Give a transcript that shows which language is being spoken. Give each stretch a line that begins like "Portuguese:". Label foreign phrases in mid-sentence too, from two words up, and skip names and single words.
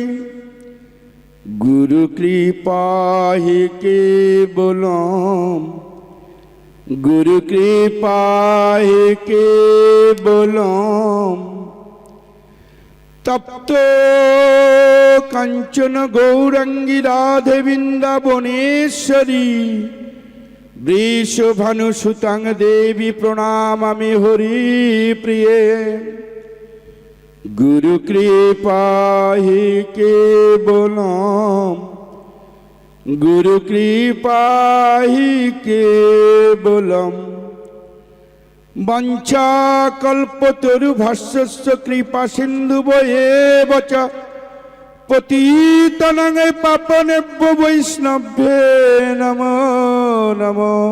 Sanskrit: গুরু কৃপাহি কেবলম, গুরু কৃপাহি কেবলম, তপ্ত কাঞ্চন গৌরাঙ্গী রাধে বৃন্দাবনেশ্বরী, বৃষভানুসুতাং দেবী প্রণামামি হরি প্রিয়ে। গুরু কৃপাহি কেবলম, गुरु कृपा ही केवलम वंचा कल्पतरुभस्यस्य कृपा सिन्धुवैव च पतितानां पावनेभ्यो वैष्णवे नमो नमो।